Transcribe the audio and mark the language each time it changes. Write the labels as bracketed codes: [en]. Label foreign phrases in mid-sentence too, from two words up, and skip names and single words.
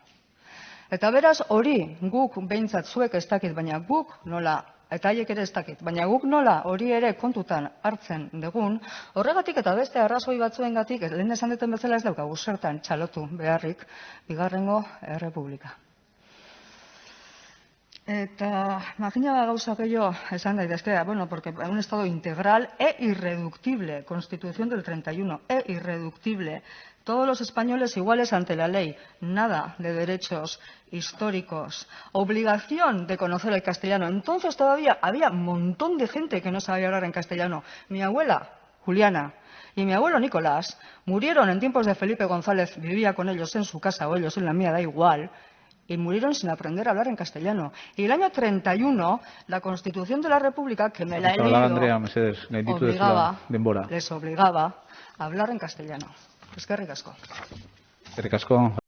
[eu] Eta beraz hori guk behintzat zuek ez dakit, baina guk nola, eta haiek ere ez dakit, baina guk nola hori ere kontutan hartzen dugun, horregatik eta beste arrazoi batzuengatik, lehen esan duten bezala ez daukagu zertan txalotu beharrik bigarrengo Errepublika. Eta makina gauza gehiago esan daitezke, bueno, [es] porque un Estado integral e irreductible, Constitución del 31, e irreductible, todos los españoles iguales ante la ley, nada de derechos históricos, obligación de conocer el castellano. Entonces todavía había un montón de gente que no sabía hablar en castellano. Mi abuela, Juliana, y mi abuelo Nicolás murieron en tiempos de Felipe González, vivía con ellos en su casa o ellos en la mía, da igual, y murieron sin aprender a hablar en castellano. Y el año 31, la Constitución de la República, que me la he leído, les obligaba a hablar en castellano. [eu] Eskerrik asko. Eskerrik asko.